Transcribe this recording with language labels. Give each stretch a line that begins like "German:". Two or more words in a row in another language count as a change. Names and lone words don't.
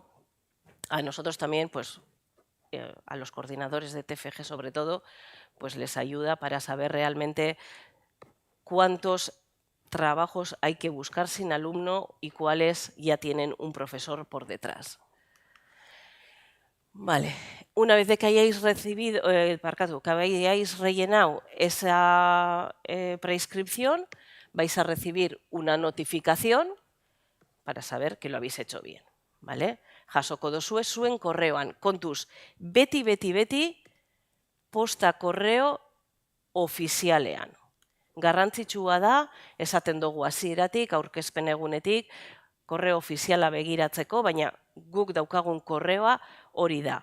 Spanish: A nosotros también, pues a los coordinadores de TFG sobre todo, pues les ayuda para saber realmente cuántos trabajos hay que buscar sin alumno y cuáles ya tienen un profesor por detrás. Vale, una vez de que hayáis recibido, que hayáis rellenado esa preinscripción, vais a recibir una notificación para saber que lo habéis hecho bien, ¿vale?
Basque: Jasoko dozue zuen korreoan, kontuz, beti posta korreo ofizialean. Garrantzitsua da, esaten dugu hasieratik, aurkezpen egunetik, korreo ofiziala begiratzeko, baina guk daukagun korreoa hori da.